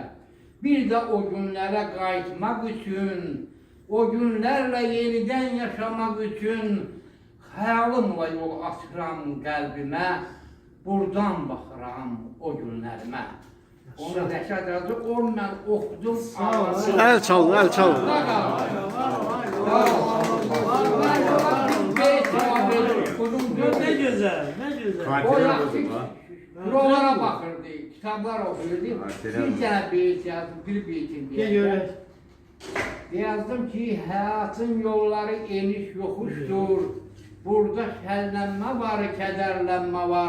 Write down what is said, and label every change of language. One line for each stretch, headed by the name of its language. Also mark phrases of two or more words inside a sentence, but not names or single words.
Azerbaijani: Bir də o günlərə qayıtmaq üçün, o günlərlə yenidən yaşamaq üçün, xəyalımla yol açıram qəlbimə, buradan baxıram o günlərimə. Onu Rəşad yazdı, onu mən oxudum, ağladım. El çalın, el çalın.
Turkish: Ne güzel, ne güzel.
Azerbaijani: O yaxşı prolara baxırdı, kitablar oxuyurdu. Bir dənə beyt yazdım, bir beytin deyəcəm. Yazdım ki, həyatın yolları eniş yoxuşdur. Burada şəllənmə var, kədərlənmə var.